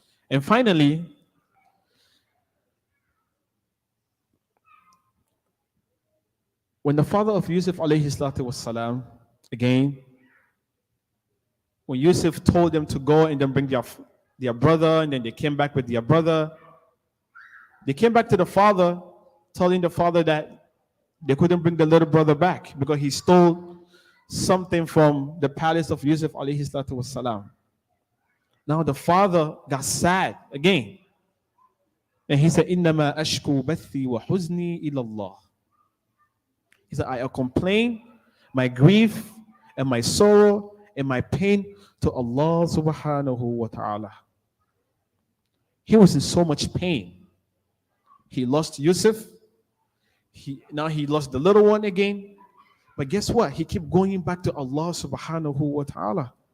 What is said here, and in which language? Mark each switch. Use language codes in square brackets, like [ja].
[en] And finally, when the father of Yusuf alayhi salatu was salam, again, when Yusuf told them to go and then bring their brother, and then they came back with their brother, they came back to the father, telling the father that they couldn't bring the little brother back because he stole something from the palace of Yusuf alayhi salatu was salam. Now the father got sad again. And he said, [ar] إِنَّمَا أَشْكُو بَثِّي وَحُزْنِي إِلَى اللَّهِ. [en] He said, I complain my grief and my sorrow and my pain to Allah subhanahu wa ta'ala. He was in so much pain. He lost Yusuf. Now he lost the little one again. But guess what? He kept going back to Allah subhanahu wa ta'ala.